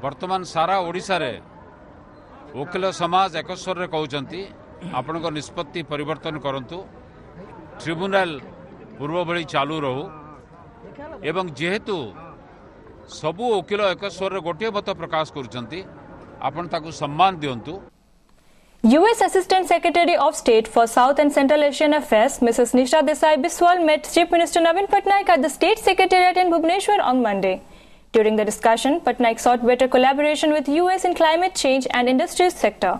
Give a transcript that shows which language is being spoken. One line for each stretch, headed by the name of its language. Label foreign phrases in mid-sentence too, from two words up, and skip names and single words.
Odia: ବର୍ତ୍ତମାନ ସାରା ଓଡ଼ିଶା ରେ ଓକିଲ ସମାଜ ଏକ ସ୍ୱର କହୁଛନ୍ତି ଆପଣ ନିଷ୍ପତ୍ତି ପରିବର୍ତ୍ତନ କରନ୍ତୁ ଟ୍ରିବ୍ୟୁନାଲ ପୂର୍ବ ଭଳି ଚାଲୁ ରହୁ ଏବଂ ଯେହେତୁ ସବୁ ଓକିଲ ଏକ ସ୍ୱର ଗୋଟେ ମତ ପ୍ରକାଶ କରୁଛନ୍ତି ଆପଣ ତାକୁ ସମ୍ମାନ ଦିଅନ୍ତୁ।
English: US Assistant Secretary of State for South and Central Asian Affairs, Mrs. Nisha Desai Biswal, met Chief Minister Navin Patnaik at the State Secretariat in Bhubaneswar on Monday. During the discussion, Patnaik sought better collaboration with US in climate change and industries sector.